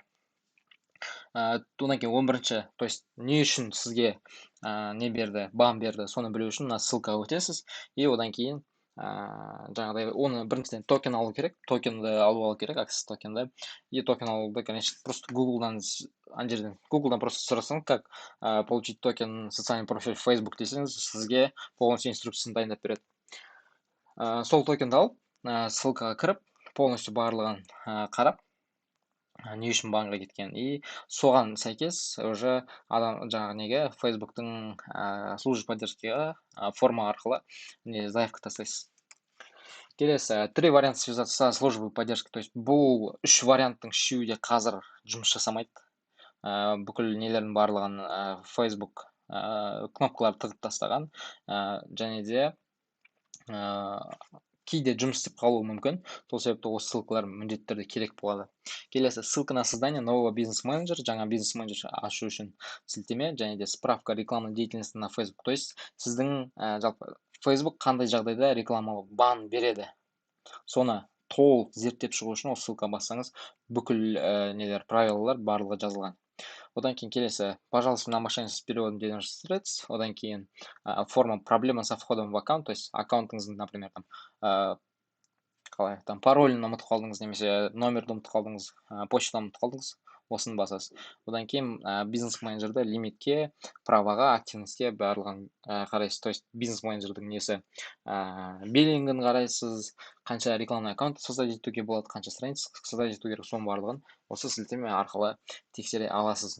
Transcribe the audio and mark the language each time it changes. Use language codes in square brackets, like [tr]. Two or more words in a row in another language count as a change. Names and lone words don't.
[kk] Одан кейін 11-ші, [ru] то есть [kk] не үшін сізге не берді, бан берді, соны білу үшін мына ссылкаға өтесіз, и одан кейін жаңағыдай оны біріншіден токен алу керек, токенді алу керек, аксесс токенді, и токен алуды, конечно, просто Google'дан, Google'дан просто сұрасаңыз, [ru] как получить токен социальный профиль Facebook [kk] десеңіз, сізге полностью инструкциясын дайындап береді. Сол токенді алып, ссылкаға кіріп, полностью барлығын қарап, не үшін банға кеткен, и соған сәйкес уже адам жаңағы неге фейсбуктың [ru] служба поддержкиға [kk] форма арқылы заявка тастайсыз. Келесі 3 вариант [ru] связаться со службой поддержки, то есть [kk] бұл 3 варианттың үшеуі де қазір жұмыс жасамайды. Бүкіл нелердің барлығын Facebook кнопкаларды тығып тастаған, және де кейде жұмыс істеп қалуы мүмкін. Сол себепті осы ссылкалар міндетті түрде керек болады. [ru] Келесі ссылка на создание нового бизнес-менеджера, [kk] жаңа бизнес-менеджер ашу үшін сілтеме, және де [ru] справка рекламной деятельности на Facebook. То есть [kk] сіздің жалпы Facebook қандай жағдайда рекламаға бан береді? Соны толық зерттеп шығу үшін осы ссылкаға бассаңыз бүкіл нелер правилалар барлығы жазылған. Одан кейін келесі, [ru] пожалуйста, на мошенничество с переводом денежных средств. [kk] Одан кейін [ru] форма проблема со входом в аккаунт, то есть [kk] аккаунтыңыздың, например, там қалай там паролін ұмытып қалдыңыз немесе номерді ұмытып қалдыңыз, почтаны ұмытып қалдыңыз, осыны басасыз. Одан кейін бизнес менеджерді лимитке, праваға, активностьке барлығын қарайсыз. [ru] То есть [kk] бизнес менеджердің несі биллингін қарайсыз, қанша [ru] рекламный аккаунт [kk] создать етуге болады, қанша страница создать ету керек, соның барлығын осы сілтеме арқылы тексере аласыз.